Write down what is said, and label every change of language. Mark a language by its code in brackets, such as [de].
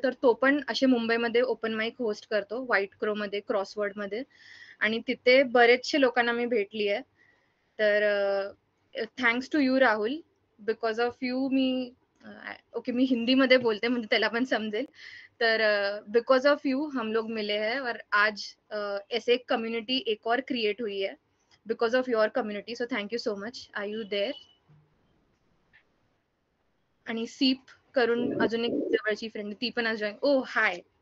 [mr] तर तो पण असे मुंबईमध्ये ओपन माईक होस्ट करतो व्हाईट क्रो मध्ये, क्रॉसवर्ड मध्ये, आणि तिथे बरेचसे लोकांना मी भेटली आहे. तर [en] thanks to you Rahul, because of you [mr] मी okay मी हिंदी मध्ये बोलते म्हणजे त्याला पण समजेल. [hi] तर [en] because of you [hi] हम लोग मिले हैं और आज ऐसे एक कम्युनिटी एक और क्रिएट हुई है [en] Because of your community. So thank you so much. Are you there? [mr] आणि सीप करून अजून एक जवळची फ्रेंड, ती पण आज जॉईन. [en] Oh hi.